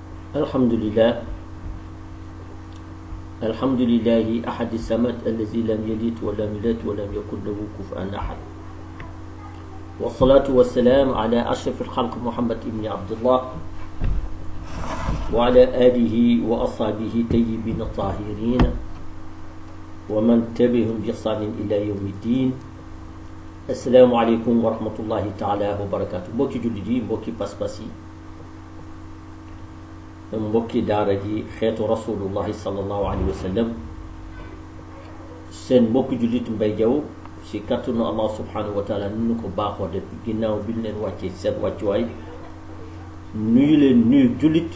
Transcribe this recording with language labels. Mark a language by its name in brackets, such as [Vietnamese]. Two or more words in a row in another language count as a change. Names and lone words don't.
[Arabic] الحمد لله الحمد لله أحد الصمد الذي لم يلد ولم يولد ولم يكن له كفوا أحد والصلاة والسلام على أشرف الخلق محمد بن عبد الله وعلى آله وأصحابه طيبين الطاهرين ومن تبعهم بإحسان إلى يوم الدين. السلام عليكم ورحمة الله تعالى وبركاته. [Wolof] mbokki jullit yi, mbokki pas-pas yi, mbokki daara ji xeetu [Arabic] رسول الله صلى الله عليه وسلم, [Wolof] seen mbokki jullit Mbaye Diaw si kàttanu Allah [Arabic] سبحانه وتعالى [Wolof] nu ko baaxoo def ginnaaw bi ñu leen wàccee seen wàccuwaay nuyu leen nuyu jullit.